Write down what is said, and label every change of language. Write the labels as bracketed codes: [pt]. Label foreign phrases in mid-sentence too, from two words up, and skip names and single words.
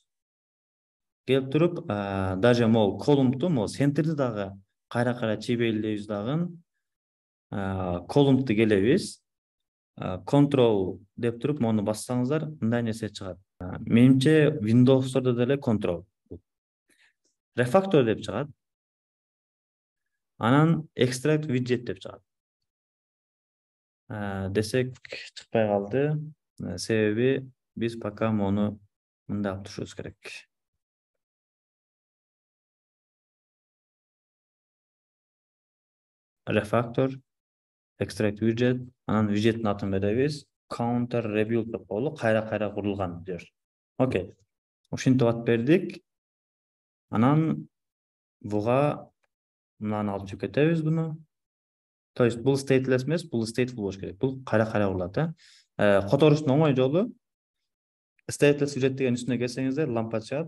[ky] Келип туруп, даже могул колумнту, могул центрди дагы кайра чийбейли дейбиз дагы. Колумнту келебиз, control деп туруп, мону бассаңыздар, мындай нерсе чыгат. Менимче Windows'тордо деле control. Refactor деп чыгат. Анан [en] extract widget [ky] деп чыгат. Десек чыкпай калды. Себеби биз пока мону мындай алып турушубуз керек. [en] Refactor, extract widget, [ky] анан widgetin атын беребиз. [en] Counter rebuild [ky] деп коелу, кайра курулган жер. Окей. Ушинтип ат бердик. Анан буга мынаны алып чыгып кетебиз буну. То есть бул stateless эмес, бул stateful болуш керек. Бул кайра курулат, Которуштун оңой жолу [en] stateless widget [ky] деген үстүнө келсеңиздер, лампа чыгат.